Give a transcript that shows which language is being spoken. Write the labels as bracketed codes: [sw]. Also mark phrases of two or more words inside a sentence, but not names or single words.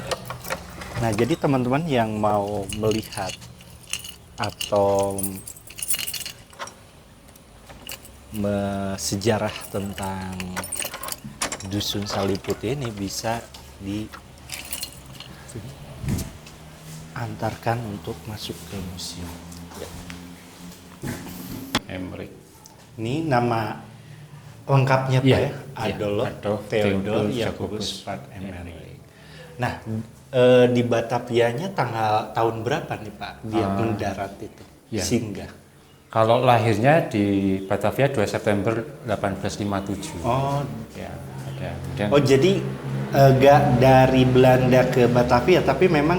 [id] Nah, jadi teman-teman yang mau melihat atau sejarah tentang Dusun Salib Putih ini bisa diantarkan untuk masuk ke museum. Emmerich. Ini nama lengkapnya Pak Iya, ya? iya, Adolf Adolf Theodor Theodor Jacobus Jacobus van Emmerich. Emmerich. Nah, di Batavianya tahun berapa nih Pak dia mendarat itu? Iya. Singgah. Kalau lahirnya di Batavia 2 September 1857. Oh, Ya, ada. Kemudian oh jadi nggak dari Belanda ke Batavia, tapi memang